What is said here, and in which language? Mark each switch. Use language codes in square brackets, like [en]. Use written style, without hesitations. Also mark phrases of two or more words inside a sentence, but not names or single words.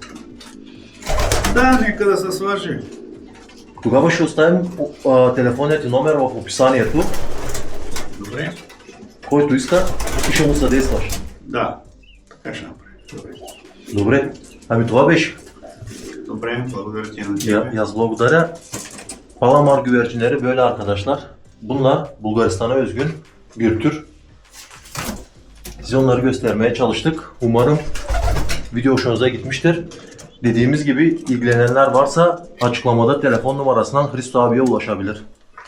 [bg] Да, нека да се свържи. Тогава ще оставим телефонният ти номер в описанието, Добре? който иска и ще му съдействаш. Да, така ще направим. Добре. Добре, ами това беше. Добре, благодаря ти на Ya, тебе. yaz благодаря. [tr] Palamar güvercinleri böyle arkadaşlar. Bunlar Bulgaristan'a özgün bir tür. Size onları göstermeye çalıştık. Umarım video hoşunuza gitmiştir. Dediğimiz gibi ilgilenenler varsa açıklamada telefon numarasından Hristo abiye ulaşabilir.